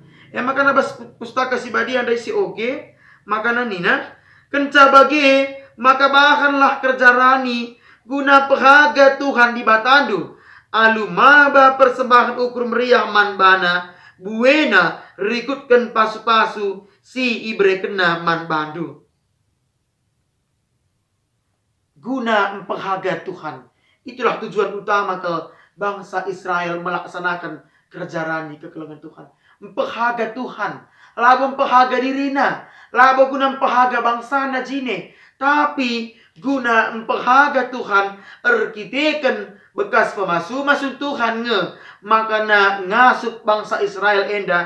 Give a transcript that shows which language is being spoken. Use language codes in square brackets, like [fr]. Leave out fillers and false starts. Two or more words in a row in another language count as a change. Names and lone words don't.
[btx] Maka nabas pustaka si badian dari si oge, maka nina kenca bagi, maka bahanlah kerja rani guna pehaga Tuhan di batandu. Alu maba persembahan ukur meriah manbana, buena rikutkan pasu-pasu si ibre kena manbandu. Guna memperhaga Tuhan. [id] Itulah tujuan utama ke bangsa Israel melaksanakan kerja rani kekelengan Tuhan. Memperhaga Tuhan. [btx] Labo memperhaga dirina. Labo guna memperhaga bangsa na jine. Tapi guna memperhaga Tuhan. Erkitekan bekas pemasu-masun Tuhan makana ngasup bangsa Israel enda.